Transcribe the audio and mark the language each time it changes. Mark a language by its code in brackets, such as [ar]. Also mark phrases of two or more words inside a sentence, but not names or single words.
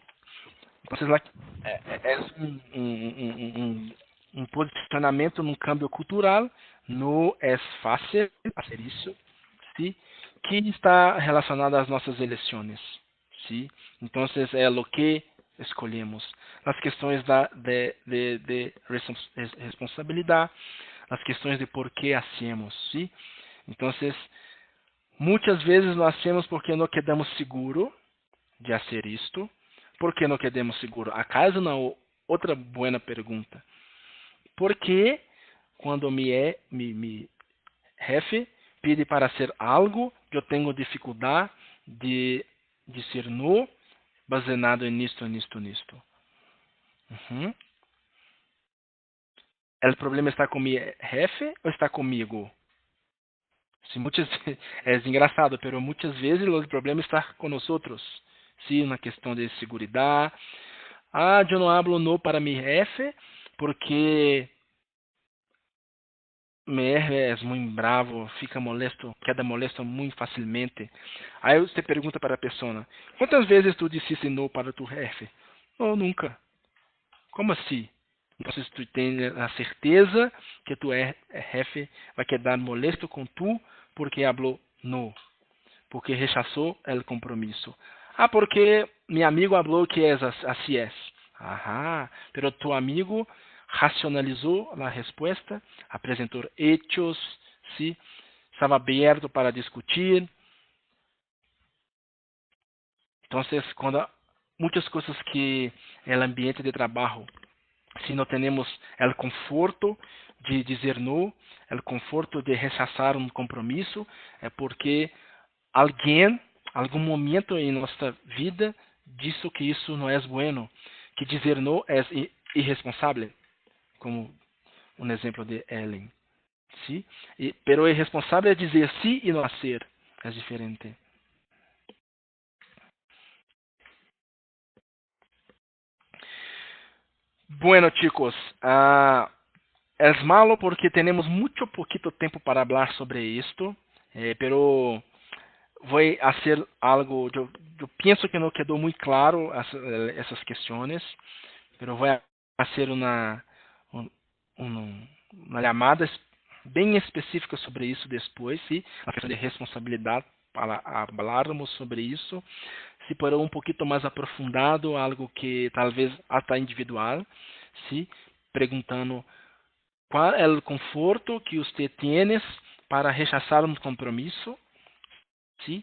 [pt] Então, é um posicionamento num câmbio cultural, não é fácil fazer isso, ¿sí? Que está relacionado às nossas eleições, ¿sí? Então, é o que escolhemos. As questões de responsabilidade, as questões de por que hacemos, ¿sí? Então, muitas vezes nós hacemos porque não quedamos seguro de fazer isto. ¿Por que não quedamos seguro? Acá é uma outra boa pergunta. Porque quando [es] mi jefe [pt] pede para [es] hacer algo, [pt] eu tenho dificuldade de dizer não, baseado em isto. O problema está com [es] mi jefe [pt] ou está comigo? Sí, é engraçado, mas muitas vezes o problema está com nós. Sí, uma questão de segurança. Eu não hablo no para [es] mi jefe [pt] porque [es] mi jefe [pt] é muito bravo, fica molesto, [es] queda molesto [pt] muito facilmente. Aí você pergunta para a pessoa, quantas vezes tu disseste no para [es] tu jefe? [pt] Não, nunca. Como assim? Então, tu tem a certeza que [es] tu jefe [pt] vai [es] quedar molesto [pt] com tu porque falou no, porque rechaçou o compromisso. Porque meu amigo falou que assim é. [es] Pero tu amigo [pt] racionalizou a resposta, apresentou hechos, ¿sí? Estava aberto para discutir. Então, quando muitas coisas que no ambiente de trabalho, se não temos o conforto de dizer não, o conforto de rechazar um compromisso, é porque alguém, algum momento em nossa vida, disse que isso não é bueno, que dizer não é irresponsável, como um exemplo de Ellen. ¿Sí? Pero irresponsável é dizer sim e não fazer, é diferente. [es] Bueno, chicos, es malo porque tenemos [pt] muito poquito tempo [es] para hablar sobre esto, pero voy a hacer algo, yo pienso que no quedó muy claro [pt] essas questões, [es] pero voy a hacer una llamada [pt] bem específica sobre isso depois, [es] ¿sí? [pt] A questão de responsabilidade, para falarmos sobre isso, se for um pouquinho mais aprofundado, algo que talvez até individual, ¿sí? Perguntando qual é o conforto que você tem para rechazar um compromisso, ¿sí?